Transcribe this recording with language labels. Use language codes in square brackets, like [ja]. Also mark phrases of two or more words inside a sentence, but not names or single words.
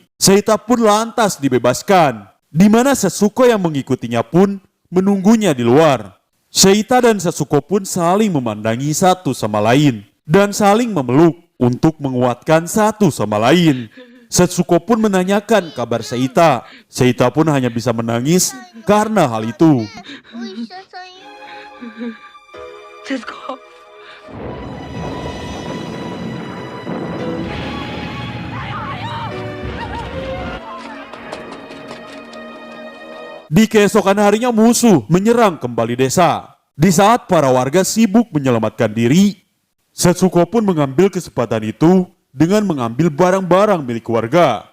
[id] Seita pun lantas dibebaskan, di mana Setsuko yang mengikutinya pun menunggunya di luar. Seita dan Setsuko pun saling memandangi satu sama lain dan saling memeluk untuk menguatkan satu sama lain. Setsuko pun menanyakan kabar Seita. Seita pun hanya bisa menangis karena hal itu. [ja] お医者さんよ。節子。 [id] Di keesokan harinya musuh menyerang kembali desa. Di saat para warga sibuk menyelamatkan diri, Setsuko pun mengambil kesempatan itu dengan mengambil barang-barang milik warga.